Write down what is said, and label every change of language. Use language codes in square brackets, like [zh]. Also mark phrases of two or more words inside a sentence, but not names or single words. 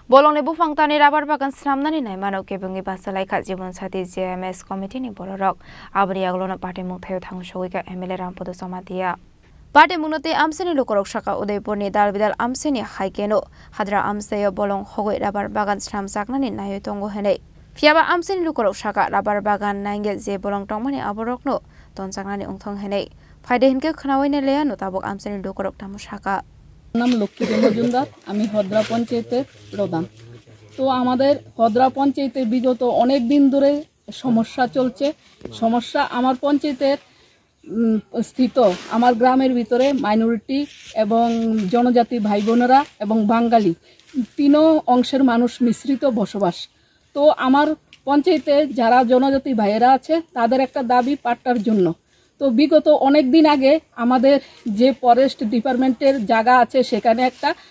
[trp] Bolongni bufangtani rabar bagan sramnani nai manok kebungi basalai kha jibon sati JMS committee ni bororok abri aglona party mungthayo thangshowika MLA Rampodo Somatia Party munote amseni lokorok saka Udaipur ni dalbidal amseni haikeno hadra amsayo bolong hogoi rabar bagan sramjaknani nayo tongo henei Fiaba amseni lokorok saka rabar bagan nainge je bolong tongmani aborokno tonjaknani ongthong henei faide hinke khnawaine leya no tabok amseni lokorok tamu saka [bn] নাম লক্ষ্মী মজুমদার আমি হদ্রা পঞ্চায়েতের প্রধান তো আমাদের হদ্রা পঞ্চায়েতে বিগত অনেক দিন ধরে সমস্যা চলছে সমস্যা আমার পঞ্চায়েতের স্থিত আমার গ্রামের ভিতরে মাইনরিটি এবং জনজাতি ভাই বোনেরা এবং বাঙালি তিন অংশের মানুষ মিশ্রিত বসবাস তো আমার পঞ্চায়েতে যারা জনজাতি ভাইয়েরা আছে তাদের একটা দাবি পাট্টার জন্য তো বিগত অনেক দিন আগে আমাদের যে [en] forest department-er [bn] জায়গা আছে সেখানে একটা